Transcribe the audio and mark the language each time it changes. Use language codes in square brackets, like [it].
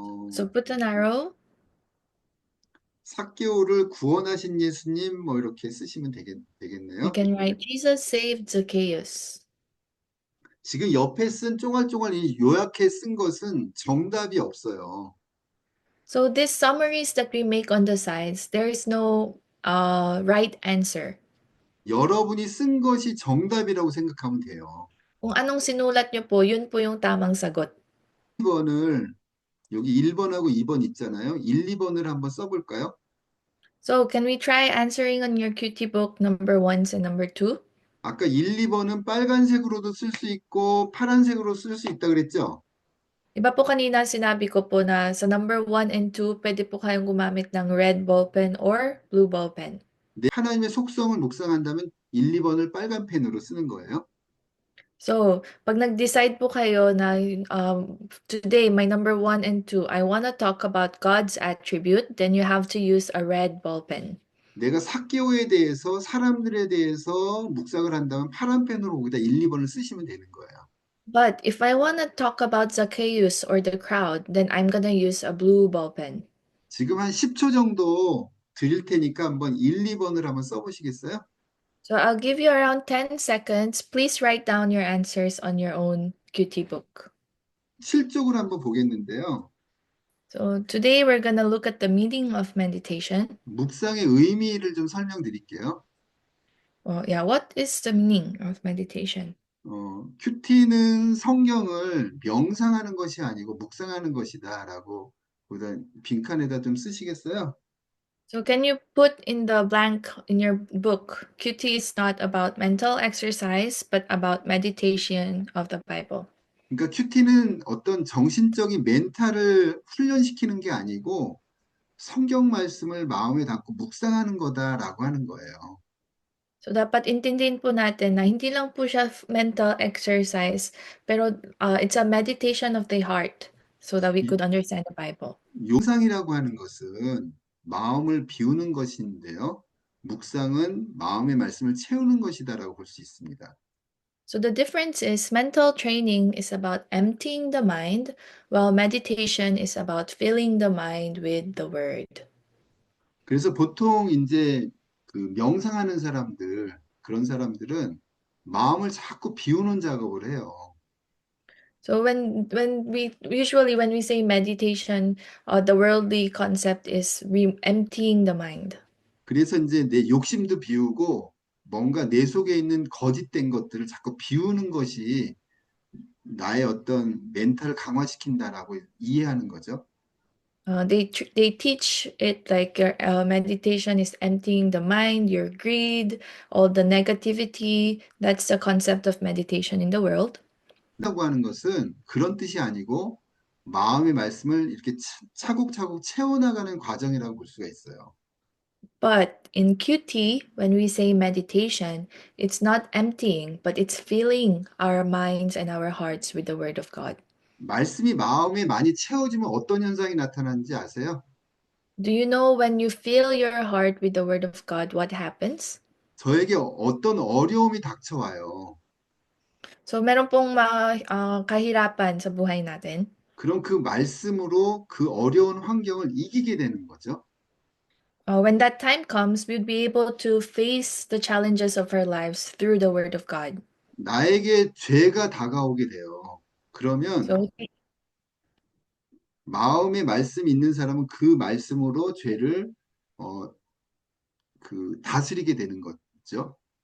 [en] So put an arrow. [ko] 삭개오를 구원하신 예수님 뭐 이렇게 쓰시면 [en] You [ko] 되겠네요. [en] can write Jesus saved Zacchaeus. [ko] 지금 옆에 쓴 쫑알쫑알 이 요약해 쓴 것은 정답이 없어요. [en] So these summaries that we make on the sides, there is no right answer. [ko] 여러분이 쓴 것이 정답이라고 생각하면 돼요. [tl] Kung anong sinulat nyo po, yun po yung tamang sagot. [ko] 2번을 여기 1번하고 2번 있잖아요. 1, 2번을 한번 써볼까요? [en] So can we try answering on your QT book number 1 and number 2? [ko] 아까 1, 2번은 빨간색으로도 쓸 수 있고 파란색으로 쓸 수 있다 그랬죠? [tl] Iba po kanina sinabi ko po na sa number 1 and 2, pwede po kayong gumamit ng [en] red ball pen or blue ball pen. [ko] 네, 하나님의 속성을 묵상한다면 1, 2번을 빨간 펜으로 쓰는 거예요. [en] So, [tl] pag nag-decide po kayo na [en] today, my number 1 and 2, I want to talk about God's attribute, then you have to use a red ball pen. [ko] 내가 삭개오에 대해서 사람들에 대해서 묵상을 한다면 파란 펜으로 거기다 1, 2번을 쓰시면 되는 거예요. [en] But if I want to talk about Zacchaeus or the crowd, then I'm gonna use a blue ball pen. [ko] 지금 한 10초 정도 드릴 테니까 한번 1, 2번을 한번 써보시겠어요? [en] So I'll give you around 10 seconds. Please write down your answers on your own QT book. [ko] 실적으로 한번 보겠는데요. [en] So today we're gonna look at the meaning of meditation. [ko] 묵상의 의미를 좀 설명드릴게요. [en] What is the meaning of meditation? [ko] 큐티는 성경을 명상하는 것이 아니고 묵상하는 것이다라고 보다 빈칸에다 좀 쓰시겠어요? [en] So can you put in the blank in your book, QT is not about mental exercise, but about meditation of the Bible. [ko] 그러니까 큐티는 어떤 정신적인 멘탈을 훈련시키는 게 아니고 성경 말씀을 마음에 담고 묵상하는 거다라고 하는 거예요. [en] So [tl] dapat intindihin po natin na hindi lang po siya [en] mental exercise, pero it's a meditation of the heart so that we could understand the Bible. [ko] 묵상이라고 하는 것은 마음을 비우는 것인데요. 묵상은 마음의 말씀을 채우는 것이다라고 볼 수 있습니다. [en] So the difference is mental training is about emptying the mind, while meditation is about filling the mind with the word. [ko] 그래서 보통 이제 그 명상하는 사람들, 그런 사람들은 마음을 자꾸 비우는 작업을 해요. [en] So when we say meditation, the worldly concept is emptying the mind. [ko] 그래서 이제 내 욕심도 비우고 뭔가 내 속에 있는 거짓된 것들을 자꾸 비우는 것이 나의 어떤 멘탈을 강화시킨다라고 이해하는 거죠. [en] They teach it like your meditation is emptying the mind, your greed, all the negativity. That's the concept of meditation in the world. [ko] 라고 하는 것은 그런 뜻이 아니고 마음의 말씀을 이렇게 차곡차곡 채워나가는 과정이라고 볼 수가 있어요. [en] But in QT, when we say meditation, it's not emptying, but it's filling our minds and our hearts with the Word of God. [ko] 말씀이 마음에 많이 채워지면 어떤 현상이 나타나는지 아세요? [en] Do you know when you fill your heart with the Word of God, what happens? [ko] 저에게 어떤 어려움이 닥쳐와요. [tl] So meron pong mga kahirapan sa buhay natin. [ko] 그럼 그 말씀으로 그 어려운 환경을 이기게 되는 거죠. [en] When that time comes, we'll be able to face the challenges of our lives through the Word of God. [ko] 나에게 죄가 다가오게 돼요. 그러면 [en] So, [ko] 마음에 말씀이 있는 사람은 그 말씀으로 죄를 다스리게 되는 거죠.